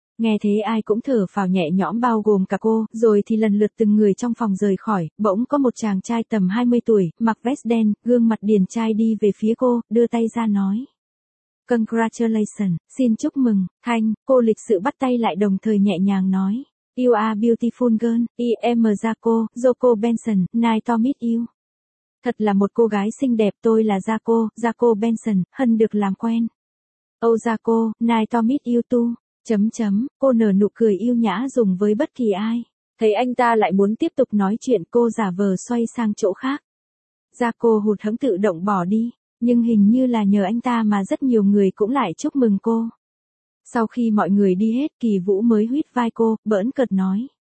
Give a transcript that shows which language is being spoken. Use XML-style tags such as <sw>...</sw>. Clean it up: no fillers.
<vi>Nghe thế ai cũng thở phào nhẹ nhõm bao gồm cả cô, rồi thì lần lượt từng người trong phòng rời khỏi, bỗng có một chàng trai tầm 20 tuổi, mặc vest đen, gương mặt điển trai đi về phía cô, đưa tay ra nói. Congratulations, xin chúc mừng, Thanh, cô lịch sự bắt tay lại đồng thời nhẹ nhàng nói.</vi> <en>You are beautiful girl, I am Jaco, Jaco Benson, nice to meet you.</en> <vi>Thật là một cô gái xinh đẹp, tôi là Jaco, Jaco Benson, hân được làm quen.</vi> <en>Oh Jaco, nice to meet you too.</en> <vi>Chấm chấm, cô nở nụ cười yêu nhã dùng với bất kỳ ai. Thấy anh ta lại muốn tiếp tục nói chuyện, cô giả vờ xoay sang chỗ khác. Ra cô hụt hẫng tự động bỏ đi, nhưng hình như là nhờ anh ta mà rất nhiều người cũng lại chúc mừng cô. Sau khi mọi người đi hết, Kỳ Vũ mới huýt vai cô, bỡn cợt nói.</vi>